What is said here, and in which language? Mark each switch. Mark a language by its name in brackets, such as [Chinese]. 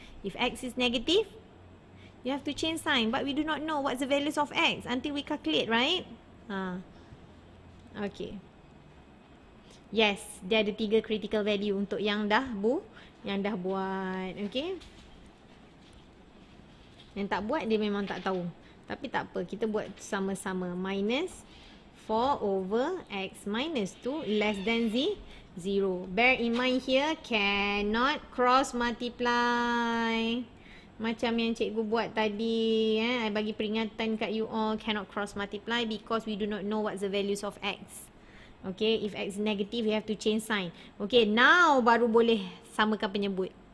[English] If x is negative, you have to change sign. But we do not know what's the values of x until we calculate, right? Okay. Yes, [Malay] dia ada 3 [English] critical value [Malay] untuk yang dah buat. [English] Okay. [Malay] Yang tak buat dia memang tak tahu. Tapi tak apa, kita buat sama-sama. [English] Minus 4 over x minus 2 less than 0. Bear in mind here, cannot cross multiply. [Malay] Macam yang cikgu buat tadi. [English] I [Malay] bagi peringatan kat [English] you all, cannot cross multiply because we do not know what's the values of x. Okay, if x is negative, we have to change sign. Okay, now [Malay] baru boleh samakan penyebut.